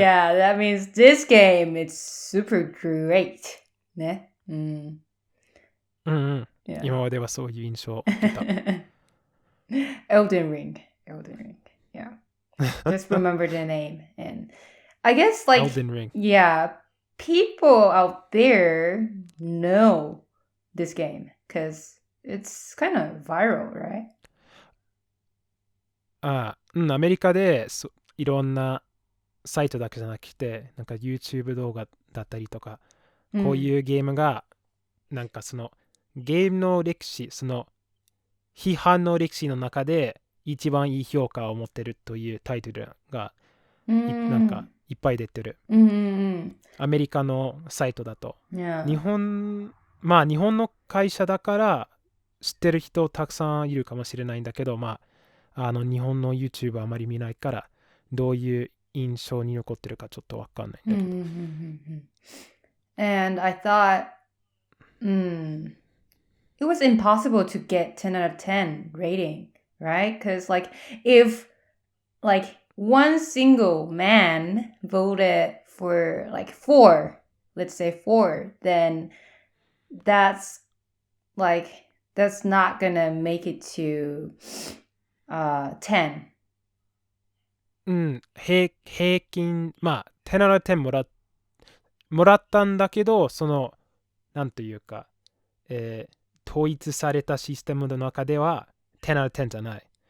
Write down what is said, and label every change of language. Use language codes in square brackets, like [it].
[en] Yeah, that means this game is super great. [ja] ね。 [en] Yeah. [ja] 今まではそういう印象を受けた。 [en] Elden Ring. Yeah. Just remember the name. And I guess like Elden Ring. Yeah, people out there know this game because it's kind of viral, right? [ja] アメリカでいろんなサイトだけじゃなくて、なんか YouTube 動画だったりとか、こういうゲームが、なんかそのゲームの歴史、その批判の歴史の中で一番いい評価を持ってるというタイトルがなんかいっぱい出てる。アメリカのサイトだと。日本の会社だから知ってる人たくさんいるかもしれないんだけど、日本の YouTube あまり見ないから、どういう印象に残ってるかちょっとわかんないんだけど。 [en] And I thought, it was impossible to get 10 out of 10 rating, right? Because like if like one single man voted for like 4, let's say 4, then that's not gonna make it to 10. [ja] 平均、 [en] 10 out of 10 [ja] もらったんだけど、そのなんというか、統一されたシステムの中では10 out of 10じゃない。